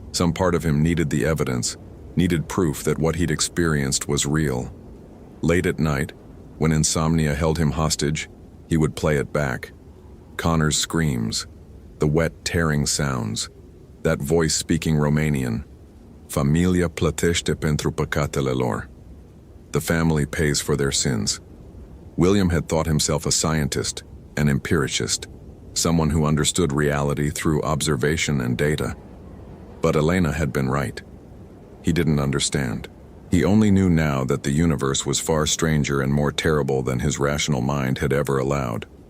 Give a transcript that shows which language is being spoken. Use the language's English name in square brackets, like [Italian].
[English] Some part of him needed the evidence, needed proof that what he'd experienced was real. Late at night, When insomnia held him hostage, he would play it back. Connor's screams, the wet, tearing sounds, that voice speaking Romanian. [Romanian] Familia plătește pentru păcatele lor. [English] The family pays for their sins. William had thought himself a scientist, an empiricist, someone who understood reality through observation and data. But Elena had been right. He didn't understand. He only knew now that the universe was far stranger and more terrible than his rational mind had ever allowed.